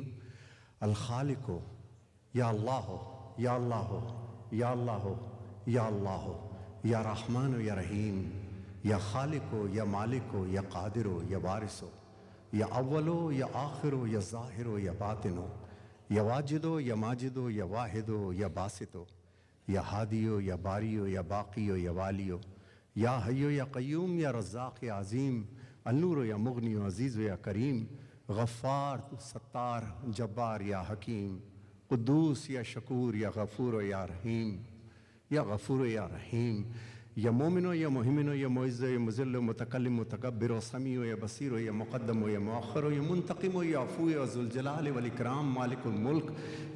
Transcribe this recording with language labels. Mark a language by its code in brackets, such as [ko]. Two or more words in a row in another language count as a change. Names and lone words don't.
[ar] الخالق ہو یا اللہ ہو یا اللہ ہو یا اللہ ہو یا اللہ ہو یا رحمان ہو یا رحیم، یا خالق ہو یا مالک ہو یا قادر ہو یا وارث ہو، یا اول ہو یا آخر ہو یا ظاہر ہو یا باطن ہو، یا واجد ہو یا ماجد ہو یا واحد ہو یا باسط ہو، یا ہادیو یا باریو یا باقیو یا والیو، یا حیو یا قیوم یا رزاق یا عظیم، النور یا مغنی و عزیز یا کریم، غفار ستار جبار یا حکیم، قدوس یا شکور یا غفور یا رحیم، یا غفور یا رحیم، یا مومن و یا مہمن و یا معز و یا مذل و متکلم و متکبر و سمیع و یا بصیر و یا مقدم و یا مؤخر و یا منتقم و یا عفو و ذوالجلال والاکرام مالک الملک، یا